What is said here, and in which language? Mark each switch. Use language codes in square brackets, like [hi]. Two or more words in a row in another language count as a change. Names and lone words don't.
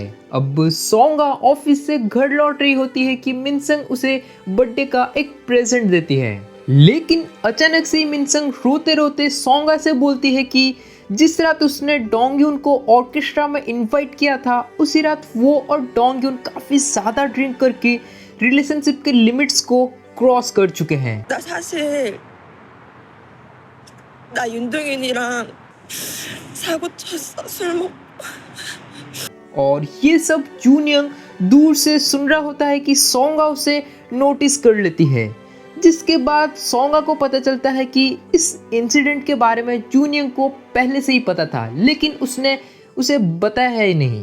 [hi] अब सोंगा ऑफिस से घर लौट रही होती है कि मिनसंग उसे बर्थडे का एक प्रेजेंट देती है, लेकिन अचानक से मिनसंग रोते रोते सोंगा से बोलती है कि जिस रात उसने डोंगयून को ऑर्केस्ट्रा में इनवाइट किया था, उसी रात वो और डोंगयून काफी ज्यादा ड्रिंक करके रिलेशनशिप के लिमिट्स को क्रॉस कर चुके हैं। [ko] 나 사실 나 윤동윤이랑 사고 쳤어 술 먹고. [hi] और ये सब जूनियंग दूर से सुन रहा होता है कि सोंगा उसे नोटिस कर लेती है, जिसके बाद सोंगा को पता चलता है कि इस इंसिडेंट के बारे में जूनियंग को पहले से ही पता था, लेकिन उसने उसे बताया ही नहीं।